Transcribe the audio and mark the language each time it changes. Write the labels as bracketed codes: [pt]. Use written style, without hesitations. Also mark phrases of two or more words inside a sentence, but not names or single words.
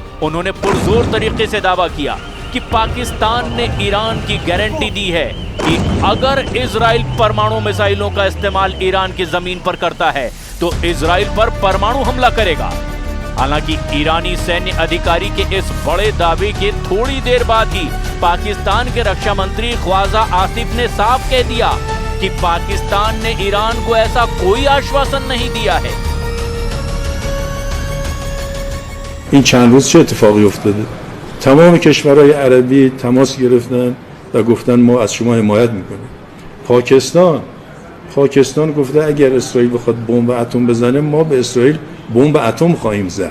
[hi] उन्होंने पुरजोर तरीके से दावा किया कि पाकिस्तान ने ईरान की गारंटी दी है कि अगर इजराइल परमाणु मिसाइलों का इस्तेमाल ईरान की जमीन पर करता है तो इजराइल पर परमाणु हमला करेगा। हालांकि ईरानी सैन्य अधिकारी के इस बड़े दावे के थोड़ी देर बाद ही पाकिस्तान के रक्षा मंत्री ख्वाजा आसिफ ने साफ कह दिया कि पाकिस्तान ने ईरान को ऐसा कोई आश्वासन नहीं दिया है। [fa] این چند روز چه اتفاقی افتاده؟ تمام کشورهای عربی تماس گرفتن و گفتن ما از شما حمایت میکنیم. پاکستان گفته اگر اسرائیل بخواد بمب اتم بزنه ما به اسرائیل بمب اتم خواهیم زد.